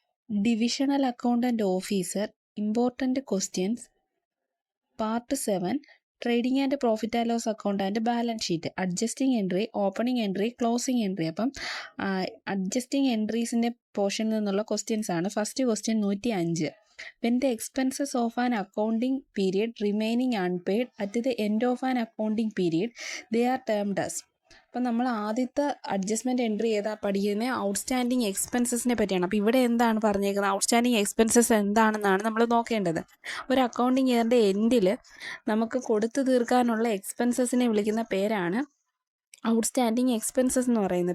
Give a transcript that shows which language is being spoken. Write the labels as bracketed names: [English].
[English] Divisional Accountant Officer, Important Questions, Part 7, Trading and Profit and Loss Account and Balance Sheet, Adjusting Entry, Opening Entry, Closing Entry. [Malayalam] അപ്പം adjusting എൻട്രീസിൻ്റെ പോർഷനിൽ നിന്നുള്ള questions ആണ്. [English] First question 105. When the expenses of an accounting period remaining unpaid at the end of an accounting period, they are termed as. [Malayalam] അപ്പം നമ്മൾ ആദ്യത്തെ adjustment entry ചെയ്താൽ പഠിക്കുന്നത് outstanding എക്സ്പെൻസസിനെ പറ്റിയാണ്. അപ്പോൾ ഇവിടെ എന്താണ് പറഞ്ഞേക്കുന്നത്, ഔട്ട്സ്റ്റാൻഡിങ് എക്സ്പെൻസസ് എന്താണെന്നാണ് നമ്മൾ നോക്കേണ്ടത്. ഒരു അക്കൗണ്ടിങ് ഇയറിൻ്റെ എൻഡിൽ നമുക്ക് കൊടുത്തു തീർക്കാനുള്ള എക്സ്പെൻസസിനെ വിളിക്കുന്ന പേരാണ് ഔട്ട്സ്റ്റാൻഡിങ് എക്സ്പെൻസസ് എന്ന് പറയുന്നത്.